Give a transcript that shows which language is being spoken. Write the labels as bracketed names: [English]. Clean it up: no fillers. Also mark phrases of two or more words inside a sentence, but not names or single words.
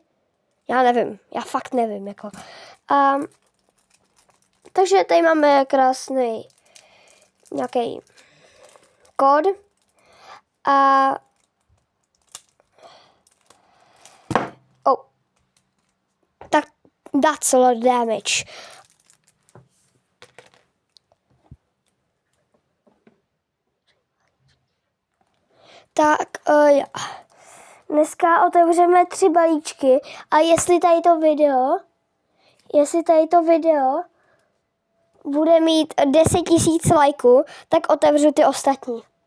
[Czech] Já nevím, já fakt nevím. Jako. Takže tady máme krásný nějaký kód. [English] Tak that's a lot of damage. [Czech] Tak jo. Dneska otevřeme 3 balíčky a jestli tady to video bude mít 10 000 lajků, tak otevřu ty ostatní.